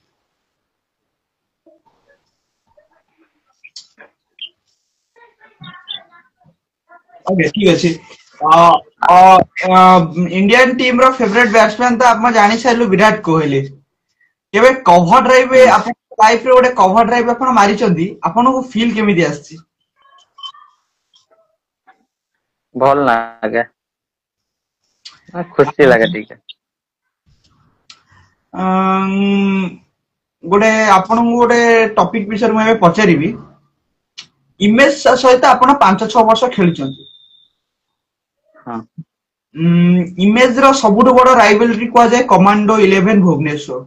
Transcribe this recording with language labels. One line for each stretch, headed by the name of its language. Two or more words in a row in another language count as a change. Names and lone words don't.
Odia: ଓକେ ଠିକ ଅଛି।
English: Indian team
Odia: ର
English: favourite batsman
Odia: ତ ଆପଣ ଜାଣି ସାରିଲୁ, ବିରାଟ କୋହଲି। କେବେ
English: cover drive ହୁଁ
Odia: ଆପଣ ଲାଇଫ ରେ ଗୋଟେ
English: cover drive
Odia: ଆପଣ ମାରିଛନ୍ତି, ଆପଣଙ୍କୁ ଫିଲ୍ କେମିତି ଆସିଛି? ଭଲ ଲାଗେ ଖୁସି ଲାଗେ
Hindi: ठीक है।
Odia: ଗୋଟେ ଆପଣଙ୍କୁ ଗୋଟେ ଟପିକ ବିଷୟରେ ମୁଁ ଏବେ ପଚାରିବି। ଇମେଜ ସହିତ ଆପଣ 5-6 ବର୍ଷ ଖେଳିଛନ୍ତି। हाँ ଇମେଜ ର ସବୁଠୁ ବଡ ରାଇଭେଲରି କୁହାଯାଏ କମାଣ୍ଡୋ 11 ଭୁବନେଶ୍ୱର।